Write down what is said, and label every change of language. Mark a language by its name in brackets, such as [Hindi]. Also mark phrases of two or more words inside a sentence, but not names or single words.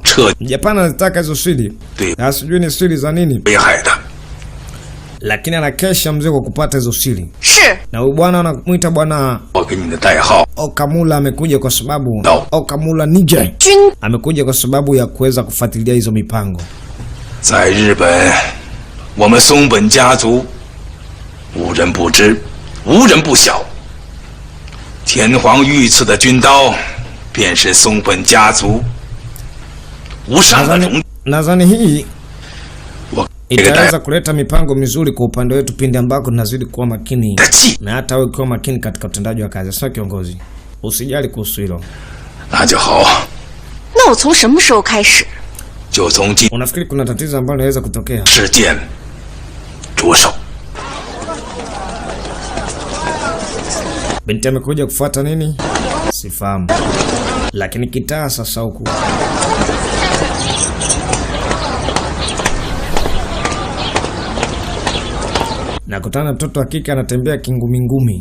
[Swahili] Japani anataka hizo siri. Na sijui ni siri za nini. Lakini anakesha mzee kwa kupata hizo siri. Na huyu bwana anamuita bwana Okamura amekuja kwa sababu Okamura Ninja amekuja kwa sababu ya kuweza kufuatilia hizo mipango. [Chinese] 在日本，我们松本家族无人不知，无人不晓。天皇御赐的军刀，便是松本家族无上的荣。 [Swahili] Nadhani hii itaweza kuleta mipango mizuri kwa upande wetu pindi ambako tunazidi kuwa makini, na hata wewe ukiwa makini katika utendaji wa kazi. Sasa kiongozi, usijali kuhusu hilo. [Chinese] 那就好。那我从什么时候开始？就从今 [Swahili] Unafikiri kuna tatizo ambalo linaweza kutokea? [Chinese] 事件着手。 [Swahili] Binti amekuja kufuata nini? Sifahamu. Lakini kitaa sasa huku. Nakutana na mtoto wa kike anatembea kingumi-ngumi.